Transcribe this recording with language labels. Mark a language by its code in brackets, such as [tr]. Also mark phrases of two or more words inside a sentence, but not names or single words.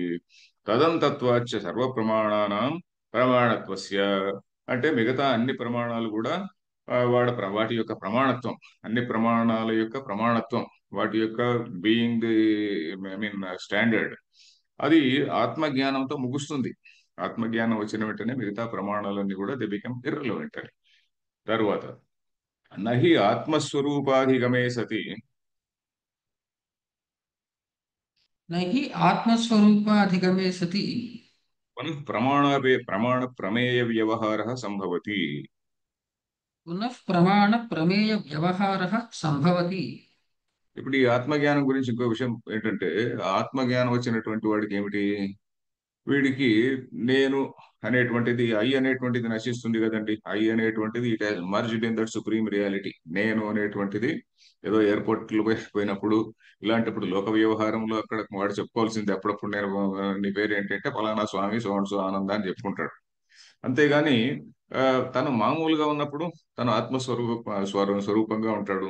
[sa] తదంతత్వాచ్చ సర్వ ప్రమాణానాం ప్రమాణత్వస్య [te] అంటే మిగతా అన్ని ప్రమాణాలు కూడా వాటి యొక్క ప్రమాణత్వం, అన్ని ప్రమాణాల యొక్క ప్రమాణత్వం, వాటి యొక్క [en] being the I mean standard, [te] అది ఆత్మజ్ఞానంతో ముగుస్తుంది. ఆత్మజ్ఞానం వచ్చిన వెంటనే మిగతా ప్రమాణాలన్నీ కూడా [en] the become irrelevant. [sa] తరువాత నహి ఆత్మస్వరూపాధిగమే సతి न हि आत्मस्वरूपाधिगमे सति ప్రమాణ ప్రమేయ వ్యవహార సంభవతి. पुनः प्रमाणप्रमेयव्यवहारः सम्भवति [te] ఇప్పుడు ఈ ఆత్మజ్ఞానం గురించి ఇంకో విషయం ఏంటంటే, ఆత్మజ్ఞానం వచ్చినటువంటి వాడికి ఏమిటి? వీడికి నేను అనేటువంటిది ఐ అనేటువంటిది నశిస్తుంది కదండి. [en] ఐ అనేటువంటిది it has merged in that supreme reality. [te] నేను అనేటువంటిది ఏదో ఎయిర్పోర్ట్లో పోయినప్పుడు ఇలాంటప్పుడు లోక వ్యవహారంలో అక్కడ వాడు చెప్పుకోవాల్సింది అప్పుడప్పుడు నేను నీ పేరు ఏంటంటే ఫలానా స్వామి [en] so and so [te] ఆనంద అని చెప్పుకుంటాడు. అంతేగాని ఆ, తను మామూలుగా ఉన్నప్పుడు తను స్వరూపంగా ఉంటాడు.